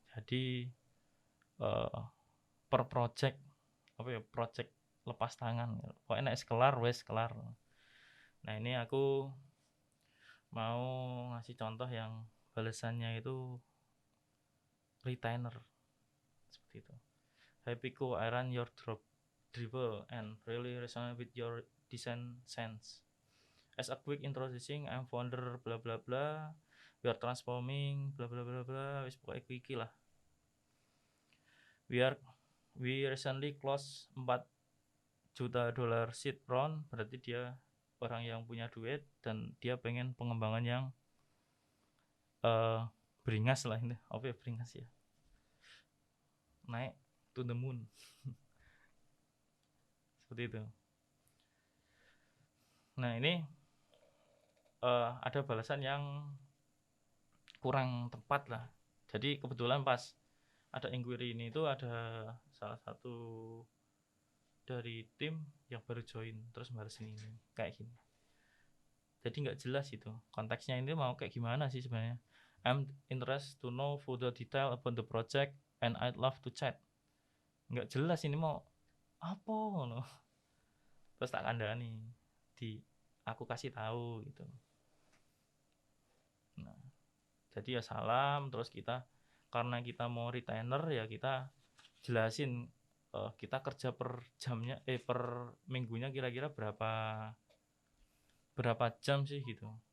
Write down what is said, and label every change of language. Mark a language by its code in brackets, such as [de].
[id] Jadi per project project lepas tangan. [jv] Pokoknya nek kelar wes kelar. [id] Nah, ini aku mau ngasih contoh yang balasannya itu retainer seperti itu. [en] Hey Pico, I run your dribble and really resonate with your design sense. As a quick introducing, I'm founder bla bla bla. We are transforming bla bla bla bla. [jv] Wis pokoknya iki lah. [en] We recently close $4 juta seed round, [id] berarti dia orang yang punya duit dan dia pengen pengembangan yang beringas lah ini. Apa ya beringas ya? Naik [en] to the moon. [id] Seperti itu. Nah, ini ada balasan yang kurang tepat lah. Jadi kebetulan pas ada inquiry ini itu ada salah satu dari tim yang baru join terus balesin ini kayak gini. Jadi nggak jelas itu konteksnya ini mau kayak gimana sih sebenarnya. [en] I'm interested to know further detail about the project and I'd love to chat. [id] Nggak jelas ini mau apa loh. Terus [jv] tak kandani [id] aku kasih tahu gitu. Nah, jadi ya salam, terus kita karena kita mau retainer ya kita jelasin kita kerja per jamnya per minggunya kira-kira berapa jam sih gitu.